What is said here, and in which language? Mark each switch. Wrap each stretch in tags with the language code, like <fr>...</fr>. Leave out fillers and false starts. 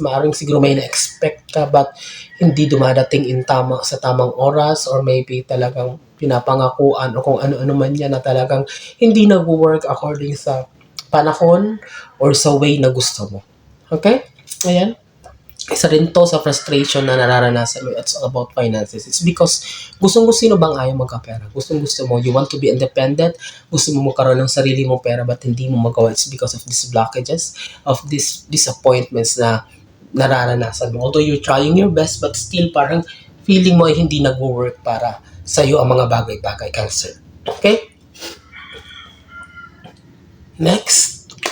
<tl>Maaaring siguro may na-expect ka but hindi dumadating sa tamang oras or maybe talagang pinapangakuan o kung ano-ano man yan na talagang hindi nag-work according sa panahon or sa way na gusto mo. Okay? Ayan. Isa rin to sa frustration na nararanasan mo.</tl> <en>It's all about finances.</en> <tl>It's because gustong-gusto sino bang ayaw magkapera? Gustong-gusto mo.</tl> <en>You want to be independent.</en> <tl>Gusto mo magkaroon ng sarili mong pera but hindi mo magawa.</tl> <en>It's because of these blockages, of these disappointments</en> <tl>na nararanasan mo.</tl> <en>Although you're trying your best but still</en> <tl>parang feeling mo ay hindi nag-work para sa'yo ang mga bagay-bagay, Cancer. Okay? Next.</tl>